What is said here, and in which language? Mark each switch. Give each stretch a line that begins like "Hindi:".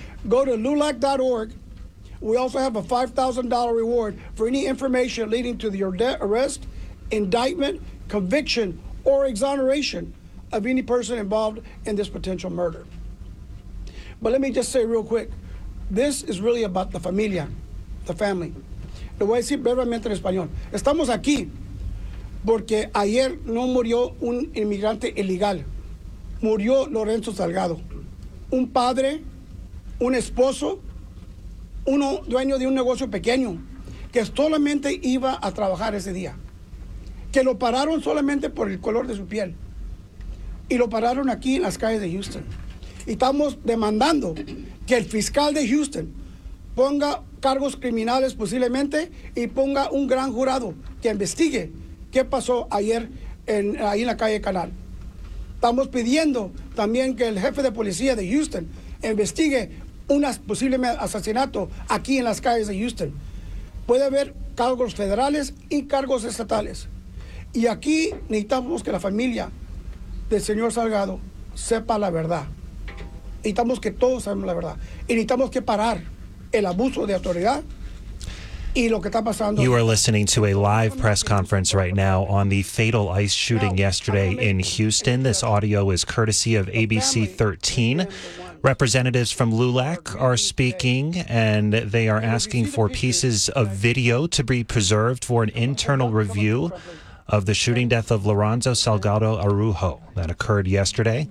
English: Go to LULAC.org. We also have a $5,000 reward for any information leading to the arrest, indictment, conviction, or exoneration of any person involved in this potential murder. But let me just say real quick, this is really about the familia, the family.
Spanish: Lo voy a decir brevemente en español. Estamos aquí porque ayer no murió un inmigrante ilegal. Murió Lorenzo Salgado, un padre, un esposo, uno dueño de un negocio pequeño que solamente iba a trabajar ese día, que lo pararon solamente por el color de su piel. Y lo pararon aquí en las calles de Houston. Y estamos demandando que el fiscal de Houston ponga cargos criminales posiblemente y ponga un gran jurado que investigue qué pasó ayer ahí en la calle Canal. Estamos pidiendo también que el jefe de policía de Houston investigue un posible asesinato aquí en las calles de Houston. Puede haber cargos federales y cargos estatales. Y aquí necesitamos que la familia del señor Salgado sepa la verdad. Necesitamos que todos sepamos la verdad. Y necesitamos que parar el abuso de autoridad y lo que está pasando.
English: You are listening to a live press conference right now on the fatal ICE shooting yesterday in Houston. This audio is courtesy of ABC 13. Representatives from LULAC are speaking, and they are asking for pieces of video to be preserved for an internal review of the shooting death of Lorenzo Salgado Araujo that occurred yesterday.